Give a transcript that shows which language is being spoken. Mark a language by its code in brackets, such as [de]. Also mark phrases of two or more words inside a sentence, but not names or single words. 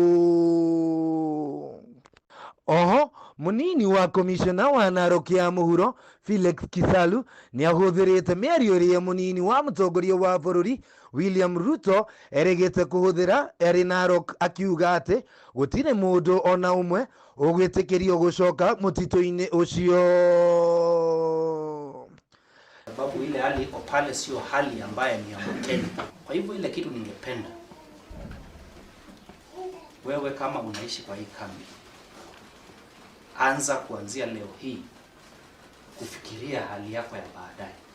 [ki] Oho munini wa komishona wa Naroko ya muhuro Felix Kisalu ni ahuthirite miario ria munini wa mutongoria wa bururi William Ruto erigite kuhuthira eri Naroko akiuga ati gutire mundu ona umwe ugwitikirio gucoka mutito-ini ucio. [sw] Sababu ile hali iko pale sio hali ambayo ni ya mtendo. Kwa hivyo ile kitu ningependa wewe kama unaishi kwa hii kambi, anza kuanzia leo hii kufikiria hali yako ya baadaye.